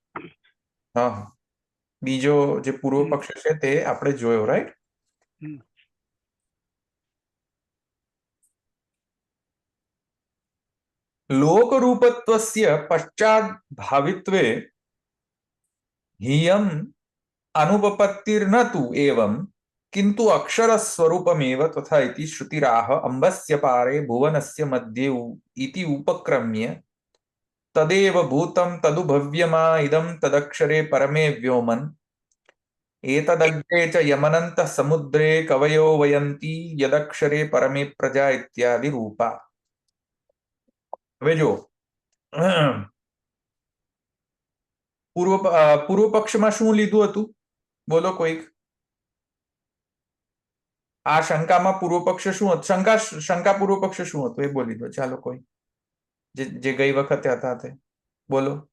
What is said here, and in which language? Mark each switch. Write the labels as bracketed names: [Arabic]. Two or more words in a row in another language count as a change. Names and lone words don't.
[Gujarati] હા, બીજો જે પૂર્વ પક્ષ છે તે આપણે જોયો, રાઈટ? [Sanskrit] લોક રૂપત્વસ્ય પશ્ચાત ભાવિત્વે હિયમ अनुपपत्तिर्न तु एवं किंतु अक्षर स्वरूपमेव तथा इति श्रुतिराह अंबस्य पारे भुवनस्य मध्ये इति उपक्रम्य तदेव भूतं तदुभव्यमा इदं तदक्षरे परमे व्योमन् एतदग्रे च यमनन्तः समुद्रे कवयो वयन्ति यदक्षरे परमे प्रजा इत्यादि रूपा. [Gujarati] હવે જો પૂર્વ પક્ષમાં શું લીધું હતું? બોલો કોઈક. આ શંકામાં પૂર્વ પક્ષ શું હતું? શંકા પૂર્વ પક્ષ શું હતું એ બોલી દો. ચાલો કોઈ જે ગઈ વખતે હતા તે બોલો.